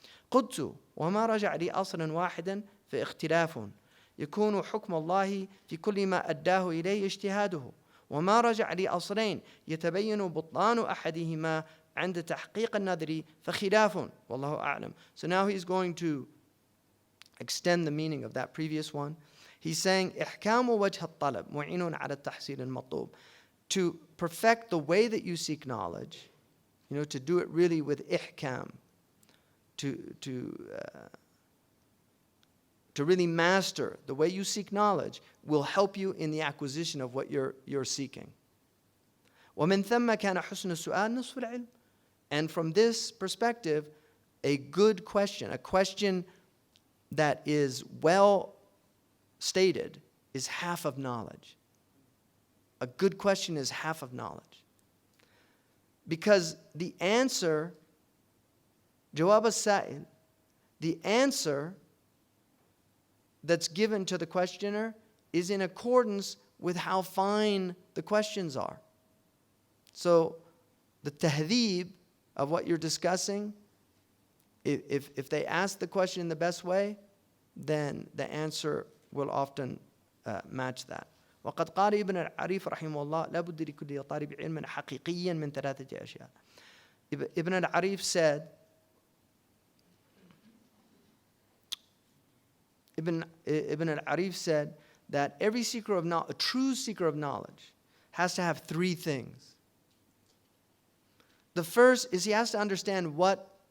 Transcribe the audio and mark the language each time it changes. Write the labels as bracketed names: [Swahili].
[Arabic] قلت وما رجع لي أصل واحدا فاختلاف يكون حكم الله في كل ما أداه إليه اجتهاده وما رجع لي أصلين يتبين بطلان أحدهما عند تحقيق النذر فخلاف والله أعلم. [English] So now he's going to extend the meaning of that previous one. He's saying [Arabic] إحكام وجه الطلب معين على التحصيل المطلوب. [English] To perfect the way that you seek knowledge, to do it really with ihkam, to really master the way you seek knowledge will help you in the acquisition of what you're seeking. [Arabic] ومن ثم كان حسن السؤال نصف العلم. [English] And from this perspective, a good question, a question that is well stated, is half of knowledge. A good question is half of knowledge. Because the answer, jawab as-sa'il, the answer that's given to the questioner is in accordance with how fine the questions are. So the tahdhib of what you're discussing, if they ask the question in the best way, then the answer will often match that. [Arabic] وقد قال ابن العريف رحمه الله لا بد لكل طالب علم حقيقيا من ثلاثة أشياء. [English] Ibn al-Arif said, Ibn al-Arif said that every seeker of knowledge, a true seeker of knowledge, has to have three things. The first is he has to understand what